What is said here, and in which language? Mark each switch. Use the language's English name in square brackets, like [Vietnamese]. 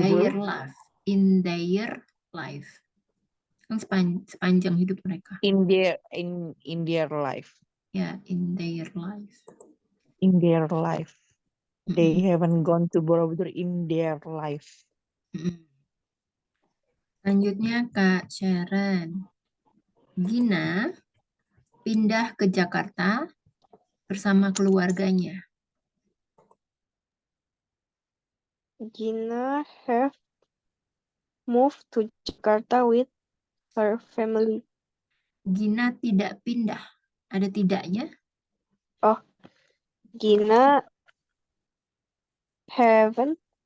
[English] their life. In their life. [Indonesian] Kan sepanjang hidup mereka. [English] In their life. Ya, in their life. In their life. They Mm-mm. haven't gone to Borobudur in their life. [Indonesian] Mm-mm. Selanjutnya Kak Sharon. Gina pindah ke Jakarta bersama keluarganya. [English] Gina have moved to Jakarta with her family. [Indonesian] Gina tidak pindah. Ada tidaknya? [English] Gina haven't